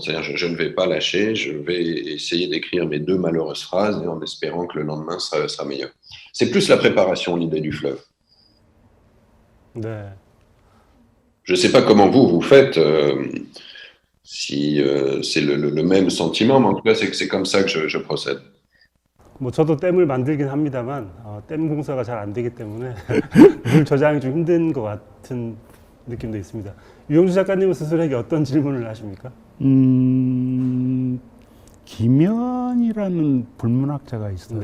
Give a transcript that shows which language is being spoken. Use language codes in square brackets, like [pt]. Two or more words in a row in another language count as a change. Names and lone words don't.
[fr] C'est-à-dire, je ne vais pas lâcher, je vais essayer d'écrire mes 2 malheureuses phrases et en espérant que le lendemain sera meilleur. C'est plus la préparation, l'idée du fleuve. [ko] 네. [fr] Je ne sais pas comment vous faites, si c'est le même sentiment, mais en tout cas, c'est comme ça que je procède. [ko] 뭐 저도 댐을 만들긴 합니다만 댐 공사가 잘 안 되기 때문에 물 저장이 좀 힘든 것 같은 느낌도 있습니다. 유영주 작가님은 스스로에게 어떤 질문을 하십니까? 김연이라는 불문학자가 있어요.